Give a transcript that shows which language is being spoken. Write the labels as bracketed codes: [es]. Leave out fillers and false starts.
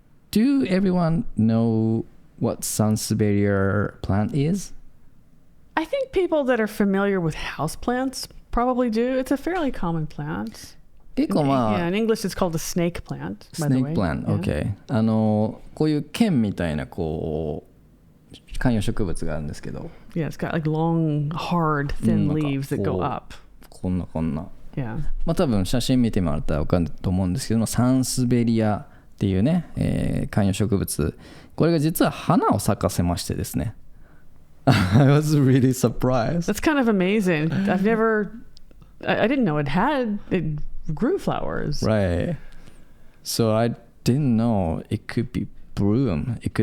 [en] Do everyone know what sansevieria plant is? I think people that are familiar with houseplants probably do. It's a fairly common plant. [ja] 結構 [en] in English it's called a snake plant. Snake plant, okay. [ja] こういう剣みたいな観葉植物があるんですけど。 [en] Yeah, it's got like long, hard, thin leaves that go up. [ja] こんな。 [en] Yeah. [ja] 多分写真見てもらったら分かると思うんですけども、サンスベリアっていうね、観葉植物。これが実は花を咲かせましてですね。 [en] I was really surprised. That's kind of amazing. I didn't know it grew flowers. Right. So I didn't know it could bloom.